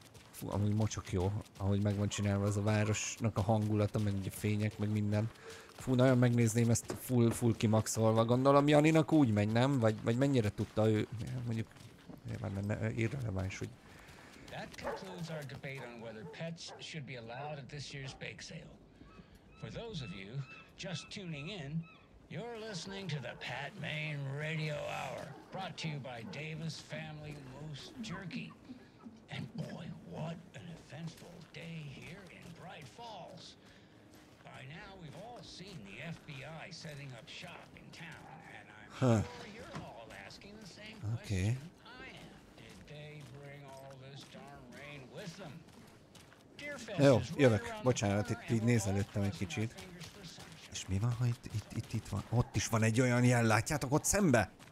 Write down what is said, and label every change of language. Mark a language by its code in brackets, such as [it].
[hu] Fú, amúgy mocsok jó, ahogy meg van csinálva az a városnak a hangulata, meg ugye fények, meg minden. Fú, nagyon megnézném ezt full kimaxolva. Gondolom Janinak úgy megy, nem? Vagy mennyire tudta ő? Mondjuk nyilván irreleváns, hogy... [en] That concludes our debate on whether pets should be allowed at this year's bake sale. For those of you just tuning in, you're listening to the Pat Maine Radio Hour, brought to you by Davis Family Moose Jerky. And boy, what an eventful day here in Bright Falls. By now, we've all seen the FBI setting up shop in town, and I'm sure you're all asking the same question I am. Did they bring all this darn rain with them? [hu] Jó, jövök. Bocsánat, itt így nézelődtem egy kicsit. És mi van, ha itt van? Ott is van egy olyan jel, látjátok ott szembe?